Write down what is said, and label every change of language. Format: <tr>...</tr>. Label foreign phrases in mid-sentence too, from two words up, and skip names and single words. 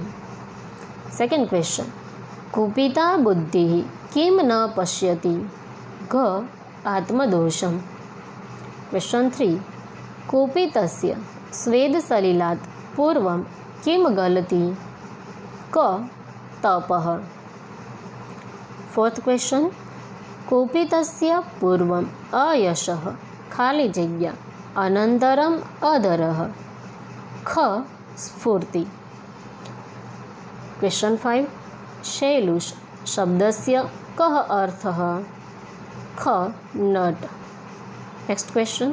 <en>second question,</en> <sa>कुपिता बुद्धिः किं न पश्यति? घ आत्मदोषम्। क्वेश्चन 3, कुपितस्य स्वेदसलिलात् पूर्वं किं गलति? क तपः।</sa> <en>fourth question,</en> <sa>કુપિતસ્ય પૂર્વમ અયશઃ</sa> <gu>ખાલી જગ્યા</gu> <sa>અનંતરમ અધરઃ ખ સ્ફૂર્તિ. ક્વેશ્ચન 5. શૈલુષ શબ્દસ્ય કઃ અર્થઃ? ખ નટ.</sa> <en>next question.</en>